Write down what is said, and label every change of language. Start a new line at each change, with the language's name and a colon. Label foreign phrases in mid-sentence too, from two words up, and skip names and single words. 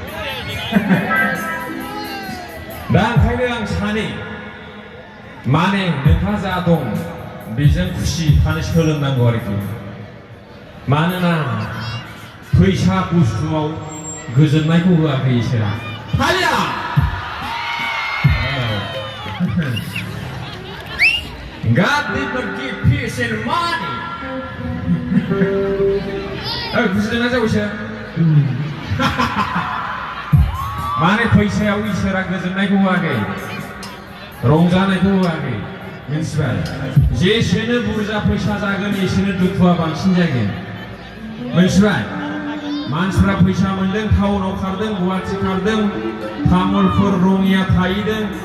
Bodo: दा ओंखायनो आं सानो माने नोंहा जा दं बेजों खुसि थानो सोलोंनांगौ आरोखि मानोना फैसा बुस्थुआव गोजोननायखौ होआखै इसोरा हाया
English: God did not give peace and money
Bodo: बुजिदोंना जावैसो माने फैसायाव इसोरा गोजोननायखौ होआखै रंजानायखौ होआखै मिन्थिबाय जेसेनो बुरजा फैसा जागोन एसेनो दुखुआ बांसिन जागोन मिन्थिबाय मानसिफ्रा फैसा मोनदों टाउनाव खारदों गुवाहाटि खारदों तामुलपुर रङिया थाहैदों